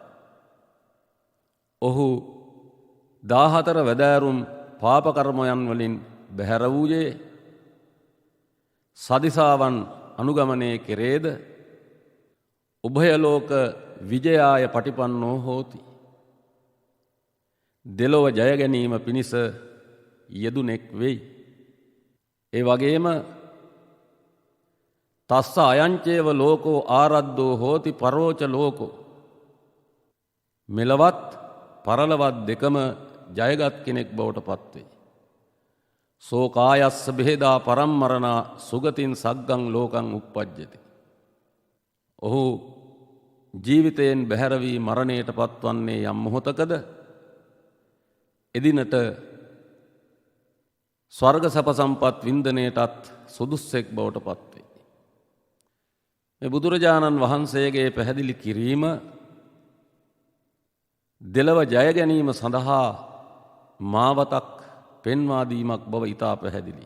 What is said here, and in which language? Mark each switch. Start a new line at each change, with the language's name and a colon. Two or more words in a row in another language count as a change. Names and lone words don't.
Sinhala: ඔහු 14 වැදෑරුම් පාපකර්මයන් වලින් බැහැර වූයේ සදිසාවන් අනුගමනය කෙරේද?
Pali: උභයලෝක විජයාය පටිපන්නෝ හෝති.
Sinhala: දෙලොව ජය ගැනීම පිණිස යෙදුනෙක් වෙයි.
Pali: ඒ වගේම තස්ස අයංචේව ලෝකෝ ආරද්ධෝ හෝති පරෝච ලෝකෝ.
Sinhala: මෙලවත් පරලවත් දෙකම ජයගත් කෙනෙක් බවට පත්වේ.
Pali: සෝ කායස්ස බෙහෙදා පරම්මරණා සුගතින් සග්ගං ලෝකං උප්පජ්ජති.
Sinhala: ඔහු ජීවිතයෙන් බැහැර වී මරණයට පත්වන්නේ යම් මොහොතකද එදිනට ස්වර්ග සැප සම්පත් වින්දනයටත් සුදුස්සෙක් බවට පත්වේ. මේ බුදුරජාණන් වහන්සේගේ පැහැදිලි කිරීම දෙලව ජය ගැනීම සඳහා මාවතක් පෙන්වා දීමක් බව ඉතා පැහැදිලි.